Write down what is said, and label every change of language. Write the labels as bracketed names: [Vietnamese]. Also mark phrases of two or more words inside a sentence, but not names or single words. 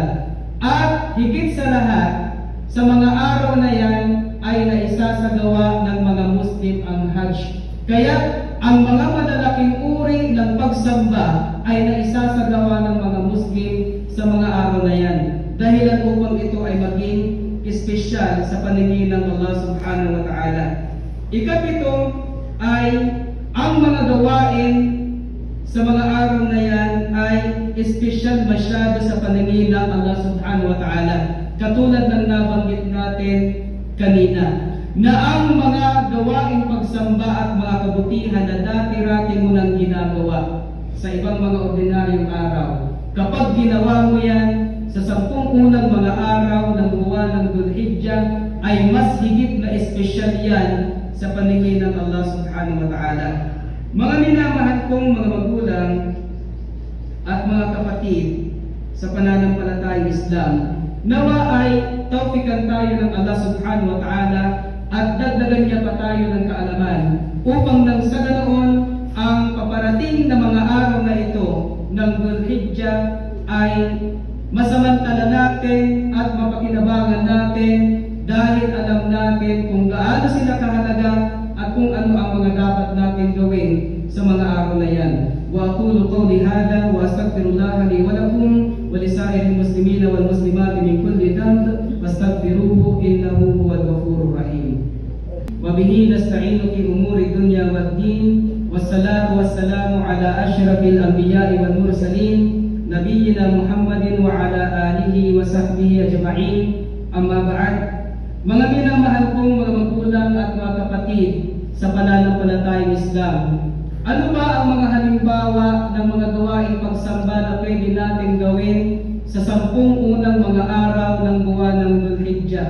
[Filipino] At higit sa lahat, sa mga araw na yan ay naisasagawa ng mga Muslim ang Hajj. Kaya ang mga malalaking uri ng pagsamba ay naisasagawa ng mga Muslim sa mga araw na yan. Dahilan upang ito ay maging espesyal sa paningin ng Allah [Arabic] سبحانه وتعالى. [Filipino] Ikapito ay ang mga gawain sa mga araw na yan ay espesyal masyado sa paningin ng Allah [Arabic] سبحانه وتعالى. [Filipino] Katulad ng nabanggit natin kanina, na ang mga gawaing pagsamba at mga kabutihan na dati-rati mo nang ginagawa sa ibang mga ordinaryong araw, kapag ginawa mo yan sa 10 unang mga araw ng buwan ng Dhul-Hijjah, ay mas higit na espesyal yan sa paningin ng Allah [Arabic] سبحانه وتعالى. [Filipino] Mga minamahal kong mga magulang at mga kapatid sa pananampalatayang Islam, nawa ay tawfikan tayo ng Allah [Arabic] سبحانه وتعالى [Filipino] at dagdagan niya pa tayo ng kaalaman upang nang sa ganoon ang paparating na mga araw na ito ng Dhul-Hijjah ay masamantala natin at mapakinabangan natin dahil alam natin kung gaano sila kahalaga at kung ano ang mga dapat natin gawin sa mga araw na yan. [Arabic] وأقول قولي هذا وأستغفر الله لي ولكم ولسائر المسلمين والمسلمات من كل ذنب فاستغفروه إنه هو الغفور الرحيم. وبه نستعين في أمور الدنيا والدين. والصلاة والسلام على أشرف الأنبياء والمرسلين نبينا محمد وعلى آله وصحبه أجمعين. أما بعد. [Filipino] Mga minamahal kong mga magulang at mga kapatid sa pananampalatayang Islam, ano ba ang mga halimbawa ng mga gawaing pagsamba na pwede natin gawin sa 10 unang mga araw ng buwan ng Dhul-Hijjah?